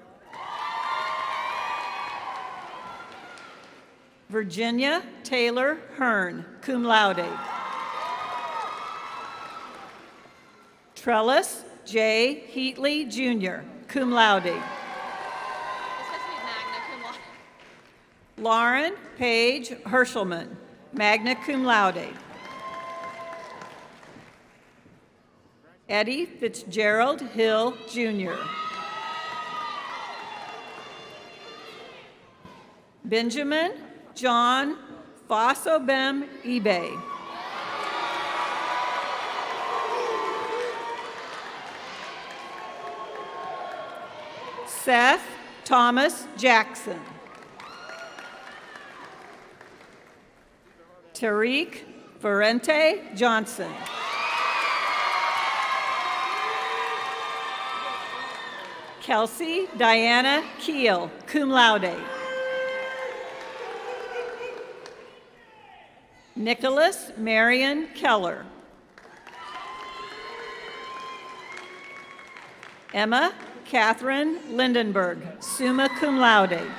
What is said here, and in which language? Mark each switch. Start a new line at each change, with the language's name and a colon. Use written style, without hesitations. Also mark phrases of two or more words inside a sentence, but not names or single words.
English: Virginia Taylor Hearn,
Latin: cum laude.
English: Trellis J. Heatley, Jr.,
Latin: cum laude.
English: Lauren Page Hershelman,
Latin: magna cum laude.
English: Eddie Fitzgerald Hill, Jr. Benjamin John Fossobem eBay. Seth Thomas Jackson. Tariq Ferrente Johnson. Kelsey Diana Keel,
Latin: cum laude.
English: Nicholas Marion Keller. Emma Catherine Lindenberg,
Latin: summa cum laude.